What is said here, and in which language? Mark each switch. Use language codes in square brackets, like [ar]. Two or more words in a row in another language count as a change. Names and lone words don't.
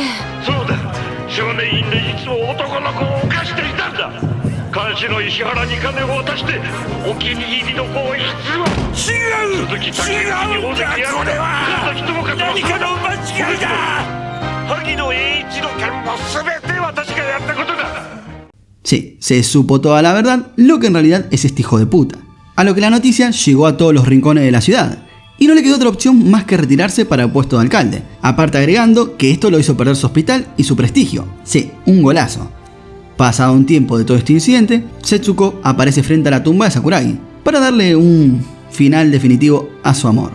[ja] そうだ、少年院でいつも男の子を犯していたんだ。監視の石原に金を渡してお気に入りの子を必要。違う、違うんだ、これは何かの間違いだ。萩野英一の件も全て私がやったことだ。 [es] Sí, se supo toda la verdad, lo que en realidad es este hijo de puta. A lo que la noticia llegó a todos los rincones de la ciudad, y no le quedó otra opción más que retirarse para el puesto de alcalde, aparte agregando que esto lo hizo perder su hospital y su prestigio. Sí, un golazo. Pasado un tiempo de todo este incidente, Setsuko aparece frente a la tumba de Sakuragi, para darle un final definitivo a su amor.